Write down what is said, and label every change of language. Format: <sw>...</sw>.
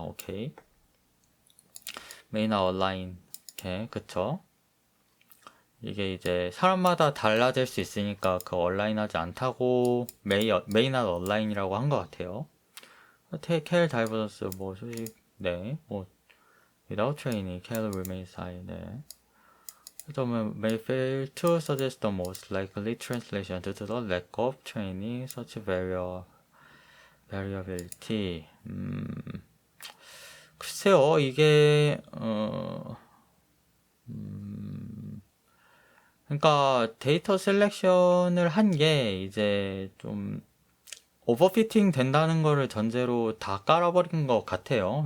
<ko>오케이. 메인아 얼라인. 오케이. 그쵸. 이게 이제 사람마다 달라질 수 있으니까 그 얼라인하지 않다고 메인아 얼라인이라고 한 것 같아요. 켈 다이버전스 뭐 소식 네. 뭐</ko> <en>without training, 켈 remains high.</en> <ko>네. 그러면</ko> <en>may fail to suggest the most likely translation due to the lack of training such variability.</en> <ko>글쎄요, 이게, 그러니까 데이터 셀렉션을 한 게 이제 좀 오버피팅 된다는 거를 전제로 다 깔아버린 것 같아요.</ko>